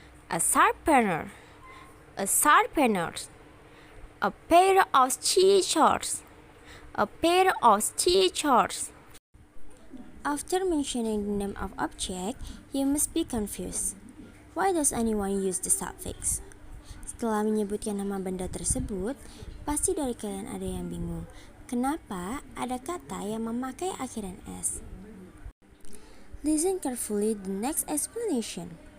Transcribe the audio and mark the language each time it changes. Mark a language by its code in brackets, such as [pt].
[en] A sharpener. A sharpener. A pair of scissors. A pair of scissors. After mentioning the name of object, you must be confused. Why does anyone use the suffix? [id] Setelah menyebutkan nama benda tersebut, pasti dari kalian ada yang bingung. Kenapa ada kata yang memakai akhiran S? [en] Listen carefully the next explanation.